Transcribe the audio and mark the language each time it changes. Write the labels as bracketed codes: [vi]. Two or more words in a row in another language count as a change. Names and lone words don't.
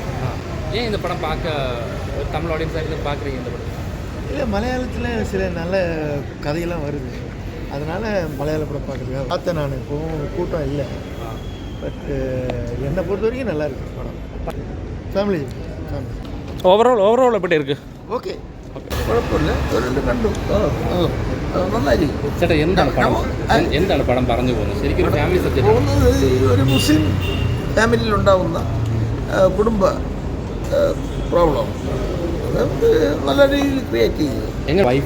[ta] ஏன் இந்த படம் பார்க்க தமிழ் ஆடியன்ஸாக இருந்து பார்க்குறீங்க இந்த படம்? இல்லை, மலையாளத்தில் சில நல்ல கதையெல்லாம் வருது, அதனால் மலையாள படம் பார்க்குறதுக்காக பார்த்தேன். நான் இப்போவும் கூட்டம் இல்லை, பட்டு என்னை பொறுத்த வரைக்கும் நல்லா இருக்கு படம். ஃபேமிலி ഓവറോൾ எப்படி இருக்குது? [ml] ഓക്കെ, കുഴപ്പമില്ല, രണ്ട് കണ്ടു, നന്നായിരിക്കും. ചേട്ടാ എന്താണ് പടം പറഞ്ഞു പോകുന്നത്? ശരിക്കും ഒരു [en] family subject [ml] പോകുന്നത് ഒരു മുസ്ലിം ഫാമിലിയിലുണ്ടാകുന്ന കുടുംബ പ്രോബ്ലം നല്ല രീതിയിൽ ക്രിയേറ്റ് ചെയ്തു.